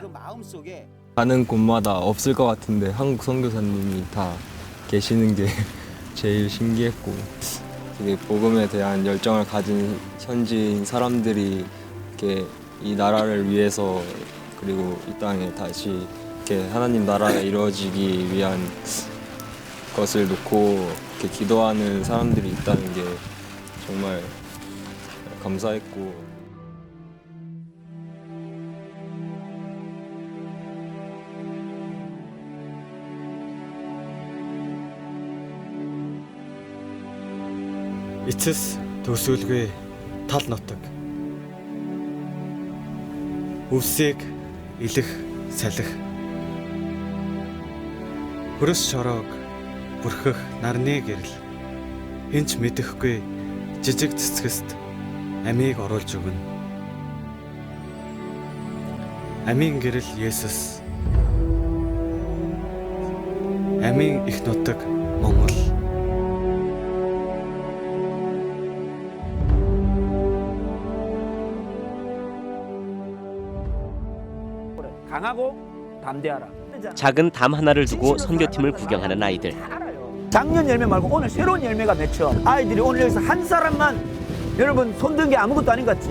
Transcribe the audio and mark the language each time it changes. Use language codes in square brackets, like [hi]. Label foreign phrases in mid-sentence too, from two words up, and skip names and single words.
[ko] 가는 곳마다 없을 것 같은데 한국 선교사님이 다 계시는 게 제일 신기했고 되게 복음에 대한 열정을 가진 현지인 사람들이 이렇게 이 나라를 위해서 그리고 이 땅에 다시 이렇게 하나님 나라가 이루어지기 위한 것을 놓고 이렇게 기도하는 사람들이 있다는 게 정말 감사했고 [mn] эцэс төсөөлгүй тал нутаг. Өвсийг илэх салхи. Хөрөс шороог бүрхэх нарны гэрэл. Хинч мэдэхгүй жижиг цэцгэст амийг оруулж өгнө. Амийн гэрэл Есүс. Амийн их нутаг Монгол. [ko] 강하고 담대하라. 작은 담 하나를 두고 선교팀을 구경하는 아이들. 작년 열매 말고 오늘 새로운 열매가 맺혀. 아이들이 오늘 여기서 한 사람만 여러분 손든 게 아무것도 아닌 것 같지?